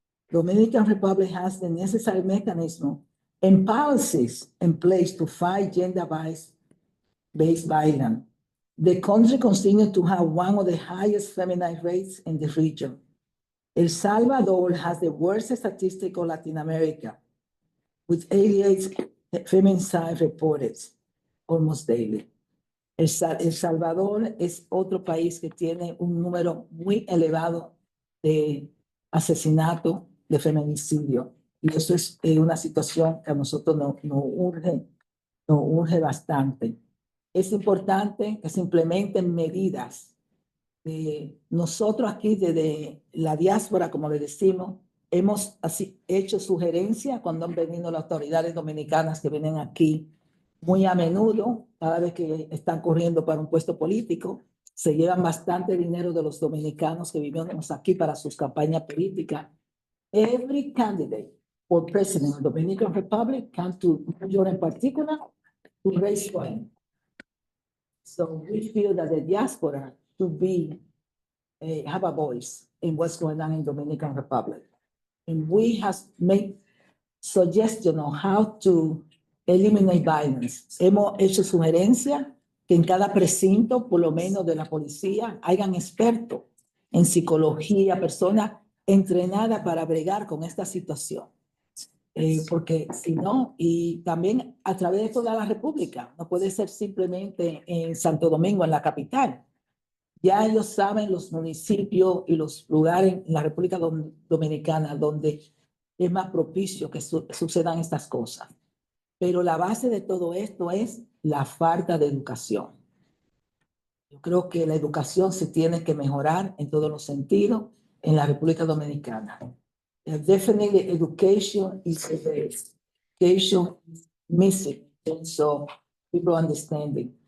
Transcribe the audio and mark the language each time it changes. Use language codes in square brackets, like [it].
[en] Dominican Republic has the necessary mechanism and policies in place to fight gender-based violence. The country continues to have one of the highest feminine rates in the region. El Salvador has the worst statistic of Latin America, with 88 feminicide reported. almost daily. [es] El Salvador es otro país que tiene un número muy elevado de asesinato, de feminicidio. Y eso es una situación que a nosotros nos urge bastante. Es importante que se implementen medidas. Nosotros aquí desde la diáspora, como le decimos, hemos así hecho sugerencias cuando han venido las autoridades dominicanas que vienen aquí muy a menudo, cada vez que están corriendo para un puesto político, se llevan bastante dinero de los dominicanos que vivimos aquí para sus campañas políticas. [en] Every candidate for president of the Dominican Republic comes to New York in particular to raise funds. So we feel that the diaspora should be have a voice in what's going on in Dominican Republic. And we have made suggestions on how to eliminate violence. [es] Hemos hecho sugerencias que en cada precinto, por lo menos de la policía, hayan expertos en psicología, personas entrenadas para bregar con esta situación. Porque si no, y también a través de toda la República, no puede ser simplemente en Santo Domingo, en la capital. Ya ellos saben los municipios y los lugares en la República Dominicana donde es más propicio que sucedan estas cosas. Pero la base de todo esto es la falta de educación. Yo creo que la educación se tiene que mejorar en todos los sentidos en la República Dominicana. [en] Definitely education is the base. Education is missing, and so people understanding.